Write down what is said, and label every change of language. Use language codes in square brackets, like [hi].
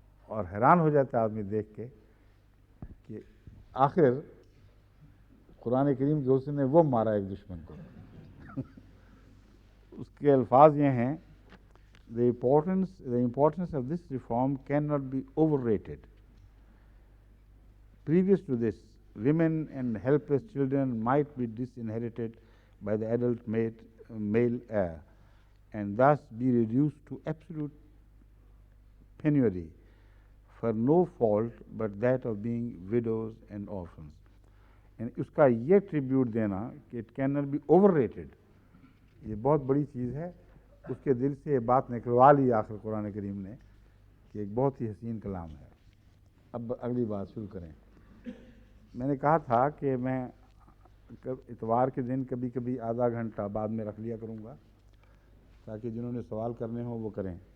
[ur] اور حیران ہو جاتا ہے آدمی دیکھ کے کہ آخر قرآن کریم کے حسن نے وہ مارا ایک دشمن کو۔ اس کے الفاظ یہ ہیں: [en] The importance of this reform cannot be overrated. Previous to this, women and helpless children might be disinherited by the adult male heir, and thus be reduced to absolute penury for no fault but that of being widows and orphans. [ur] And اس کا یہ tribute دینا کہ [en] it can not be over rated, [ur] یہ بہت بڑی چیز ہے۔ اس کے دل سے یہ بات نکلوا لی آخر قرآن کریم نے کہ ایک بہت ہی حسین کلام ہے۔ اب اگلی بات شروع کریں۔ میں نے کہا تھا کہ میں اتوار کے دن کبھی کبھی آدھا گھنٹہ بعد میں رکھ لیا کروں گا، تاکہ جنہوں نے سوال کرنے ہوں وہ کریں۔